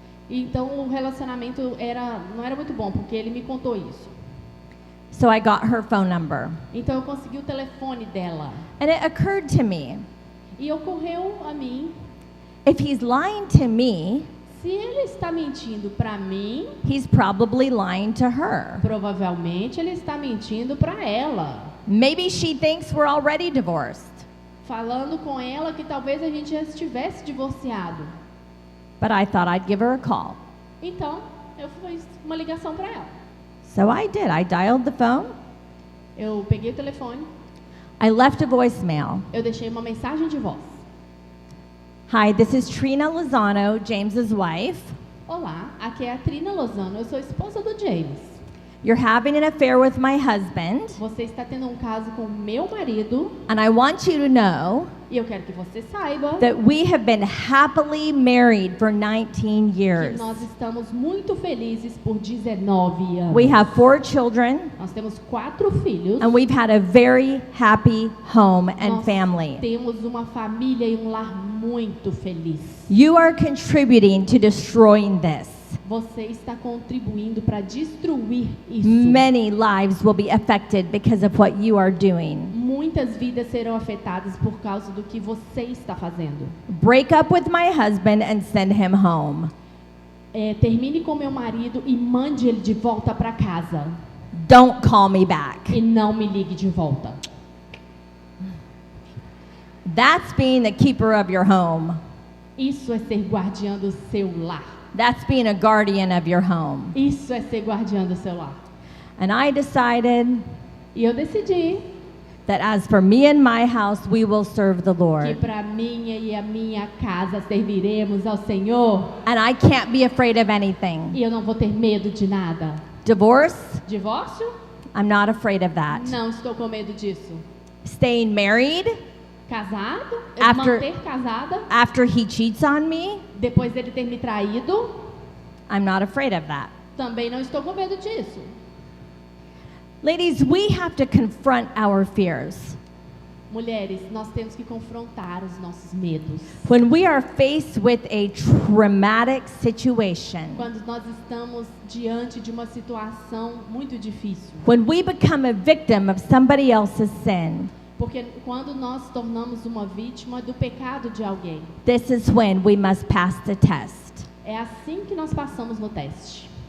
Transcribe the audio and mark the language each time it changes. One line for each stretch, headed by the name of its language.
Portuguese: Então o relacionamento não era muito bom, porque ele me contou isso.
English: So I got her phone number.
Portuguese: Então eu consegui o telefone dela.
English: And it occurred to me,
Portuguese: E ocorreu a mim,
English: if he's lying to me,
Portuguese: se ele está mentindo para mim,
English: he's probably lying to her.
Portuguese: provavelmente ele está mentindo para ela.
English: Maybe she thinks we're already divorced.
Portuguese: Falando com ela que talvez a gente já estivesse divorciado.
English: But I thought I'd give her a call.
Portuguese: Então, eu fiz uma ligação para ela.
English: So I did. I dialed the phone.
Portuguese: Eu peguei o telefone,
English: I left a voicemail.
Portuguese: eu deixei uma mensagem de voz.
English: Hi, this is Trina Lozano, James's wife.
Portuguese: Olá, aqui é a Trina Lozano, eu sou esposa do James.
English: You're having an affair with my husband,
Portuguese: Você está tendo um caso com meu marido
English: and I want you to know
Portuguese: e eu quero que você saiba
English: that we have been happily married for 19
Portuguese: que
English: years.
Portuguese: nós estamos muito felizes por 19 anos.
English: We have 4 children,
Portuguese: Nós temos 4 filhos.
English: and we've had a very happy home and
Portuguese: Nós
English: family.
Portuguese: temos uma família e um lar muito feliz.
English: You are contributing to destroying this.
Portuguese: Você está contribuindo para destruir isso.
English: Many lives will be affected because of what you are doing.
Portuguese: Muitas vidas serão afetadas por causa do que você está fazendo.
English: Break up with my husband and send him home.
Portuguese: Termine com meu marido e mande ele de volta para casa.
English: Don't call me back.
Portuguese: E não me ligue de volta.
English: That's being the keeper of your home.
Portuguese: Isso é ser guardiã do seu lar.
English: That's being a guardian of your home.
Portuguese: Isso é ser guardiã do seu lar.
English: And I decided
Portuguese: E eu decidi
English: that as for me and my house, we will serve the
Portuguese: que
English: Lord.
Portuguese: para minha e a minha casa serviremos ao Senhor.
English: And I can't be afraid of anything.
Portuguese: E eu não vou ter medo de nada.
English: Divorce?
Portuguese: Divórcio?
English: I'm not afraid of that.
Portuguese: Não estou com medo disso.
English: Staying married
Portuguese: Casado?
English: After-
Portuguese: Manter casada?
English: after he cheats on me?
Portuguese: Depois dele ter me traído?
English: I'm not afraid of that.
Portuguese: Também não estou com medo disso.
English: Ladies, we have to confront our fears.
Portuguese: Mulheres, nós temos que confrontar os nossos medos.
English: When we are faced with a traumatic situation,
Portuguese: Quando nós estamos diante de uma situação muito difícil.
English: when we become a victim of somebody else's sin,
Portuguese: Porque quando nós tornamos uma vítima do pecado de alguém,
English: this is when we must pass the test.
Portuguese: é assim que nós passamos no teste.